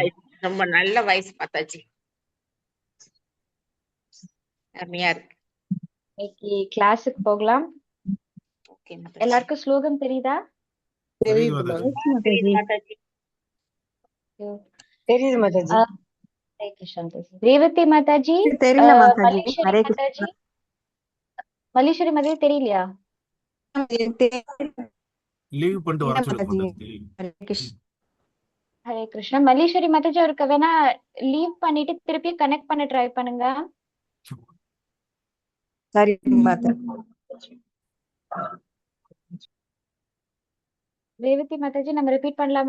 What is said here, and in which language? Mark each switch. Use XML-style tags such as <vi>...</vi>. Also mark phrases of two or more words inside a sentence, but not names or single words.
<ta>வாய்ஸ், ரொம்ப நல்ல வாய்ஸ் மாதாஜி, அருமையா இருக்கு. இன்னைக்கு கிளாஸுக்கு போகலாம். ஓகே மாதாஜி. எல்லாருக்கும் ஸ்லோகம் தெரியுதா? தெரியுது தெரியுது மாதாஜி. தெரியுது மாதாஜி. தெரியுது மாதாஜி. हरे कृष्ण माताजी। रेवती माताजी, தெரியல மாதாஜி. मल्लीश्वरी ஹரே माताजी, मल्लीश्वरी माताजी தெரியலையா? லீவ் பண்ணிட்டு வர சொல்லுங்க மாதாஜி. மாதாஜி. ஹரே கிருஷ்ணா. ஹரே கிருஷ்ணா. மல்லீஸ்வரி மாதாஜி அவருக்கு வேணா லீவ் பண்ணிட்டு திருப்பி கனெக்ட் பண்ண ட்ரை பண்ணுங்க. சரி மாதாஜி. ரேவதி மாதாஜி நம்ம ரிப்பீட் பண்ணலாமா?</ta>